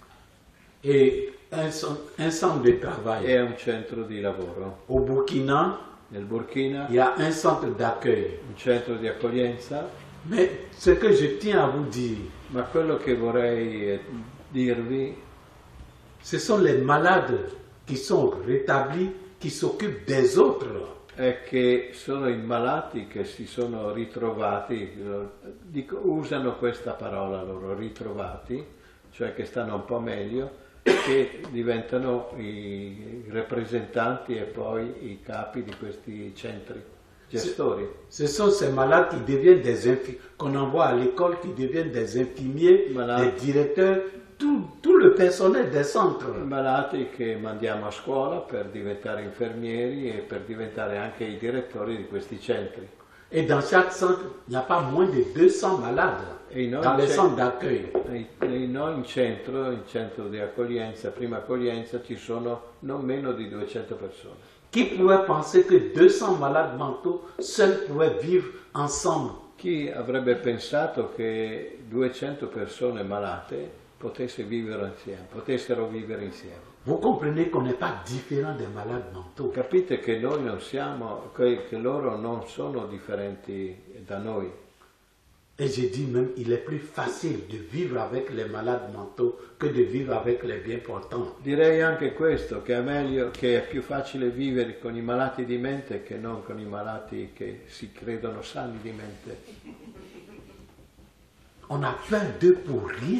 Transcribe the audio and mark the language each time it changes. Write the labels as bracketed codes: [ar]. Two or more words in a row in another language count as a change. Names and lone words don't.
[fr] Et un centre de travail. [it] e un centro di lavoro. [fr] Au Burkina, [it] Nel Burkina [fr] il y a un centre d'accueil. [it] un centro di accoglienza, [fr] Mais ce que je tiens à vous dire, [it] ma quello che vorrei dirvi [fr] ce sont les malades qui sont rétablis, qui s'occupent des autres. [it] è che sono i malati che si sono ritrovati, usano questa parola loro, ritrovati, cioè che stanno un po' meglio, che diventano i rappresentanti e poi i capi di questi centri, gestori. [fr] Ce sont ces malades qui deviennent des infirmiers, qu'on envoie à l'école, qui deviennent des infirmiers, Malades. des directeurs, tout le personnel des centres. [it] Malati che mandiamo a scuola per diventare infermieri e per diventare anche i direttori di questi centri. [fr] Et dans chaque centre, il n'y a pas moins de 200 malades Et non, dans les [it] c'è- [fr] centres d'accueil. [it] In centro di accoglienza, prima accoglienza, ci sono non meno di 200 persone. [fr] Qui pourrait penser que 200 malades mentaux seuls pouvaient vivre ensemble? [it] Chi avrebbe pensato che 200 persone malate potessero vivere insieme? [fr] Vous comprenez qu'on n'est pas différent des malades mentaux. [it] Capite che noi non siamo, che loro non sono differenti da noi. [fr] Et je dis même, il est plus facile de vivre avec les malades mentaux que de vivre avec les bien portants. [it] Direi anche questo, che è più facile vivere con i malati di mente che non con i malati che si credono sani di mente. [fr] On a peur d'eux pour rien.